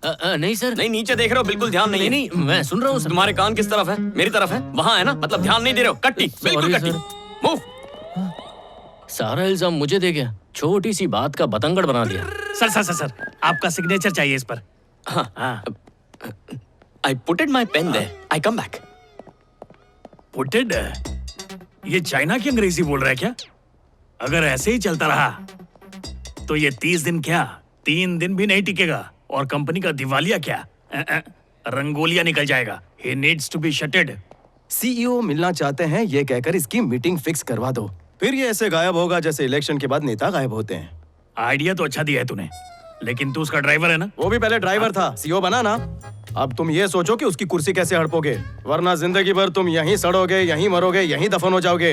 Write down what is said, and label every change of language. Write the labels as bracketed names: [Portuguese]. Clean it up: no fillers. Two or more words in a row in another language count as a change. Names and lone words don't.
[Hindi] नहीं सर। नहीं, नीचे देख रहे हो, बिल्कुल ध्यान नहीं है। नहीं, मैं सुन रहा हूँ सर। तुम्हारे कान किस तरफ है? मेरी तरफ है? वहाँ है ना? मतलब ध्यान नहीं दे रहे हो। कट्टी, बिल्कुल [English] Sorry, [Hindi] कट्टी। मूव। सारा इल्जाम मुझे दे गया। छोटी सी बात का बतंगड़ बना दिया। सर सर सर सर, आपका सिग्नेचर चाहिए इस पर। [English] हाँ। I putted my pen there. I come back. [Hindi] पुटेड? ये चाइना की अंग्रेजी बोल रहा है क्या? अगर ऐसे ही चलता रहा तो ये 30 दिन क्या 3 दिन भी नहीं टिकेगा और कंपनी का दिवालिया क्या रंगोलिया निकल जाएगा। [English] He needs to be shuttered. [Hindi] सीईओ मिलना चाहते हैं ये कहकर इसकी मीटिंग फिक्स करवा दो। फिर ये ऐसे गायब होगा जैसे इलेक्शन के बाद नेता गायब होते हैं। आइडिया तो अच्छा दिया है तूने, लेकिन तू उसका ड्राइवर है ना? वो भी पहले ड्राइवर था, सीईओ बना ना। अब तुम ये सोचो कि उसकी कुर्सी कैसे हड़पोगे, वरना जिंदगी भर तुम यहीं सड़ोगे, यहीं मरोगे, यहीं दफन हो जाओगे।